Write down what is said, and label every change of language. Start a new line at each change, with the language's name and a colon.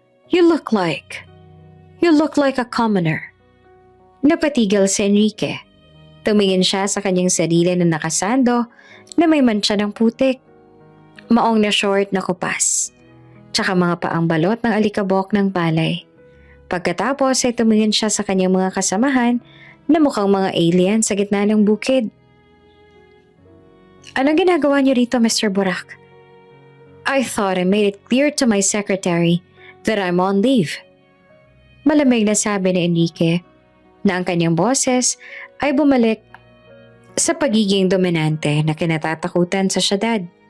English: You look like a commoner.
Filipino: Napatigil si Enrique. Tumingin siya sa kanyang sarili na nakasando na may mantsa ng putik. Maong na short na kupas. Tsaka mga paang balot ng alikabok ng palay. Pagkatapos ay tumingin siya sa kanyang mga kasamahan na mukhang mga alien sa gitna ng bukid. Anong ginagawa niyo rito, Mr. Borak?
English: I thought I made it clear to my secretary that I'm on leave.
Filipino: Malamig na sabi ni Enrique na ang kanyang boses ay bumalik sa pagiging dominante na kinatatakutan sa syudad.